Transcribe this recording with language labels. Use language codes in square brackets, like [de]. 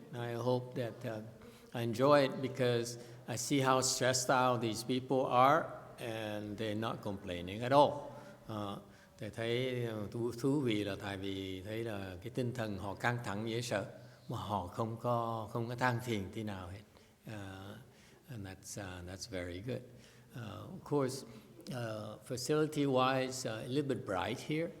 [en] I hope that I enjoy it because I see how stressed out these people are, and they're not complaining at all. [vi] Thầy thấy thú vị là tại vì thấy là cái tinh thần họ căng thẳng dễ sợ, mà họ không có than phiền tí nào hết. [en] And that's very good. Of course, facility-wise, a little bit bright here.